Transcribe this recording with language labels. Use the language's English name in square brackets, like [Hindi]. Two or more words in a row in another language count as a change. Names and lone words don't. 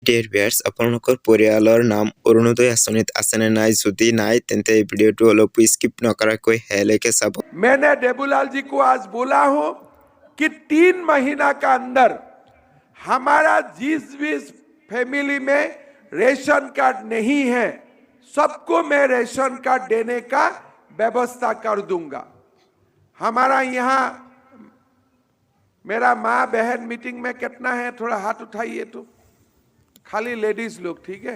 [English] Dear viewers [Assamese] আপোনালোকৰ পৰিয়ালৰ নাম অৰুণোদয় আঁচনিত আছে নে নাই যদি নাই তেন্তে এই ভিডিঅ'টো অলপ স্কিপ নকৰাকৈ শেষলৈকে চাব। [Hindi] मैंने देबूलाल जी को आज बोला हूं कि 3 महीना का अंदर हमारा जिस भी फैमिली में रेशन कार्ड नहीं है सबको मैं रेशन कार्ड देने का व्यवस्था कर दूंगा। हमारा यहाँ मेरा माँ बहन मीटिंग में कितना है थोड़ा हाथ उठाइए तो, खाली लेडीज लोग, ठीक है?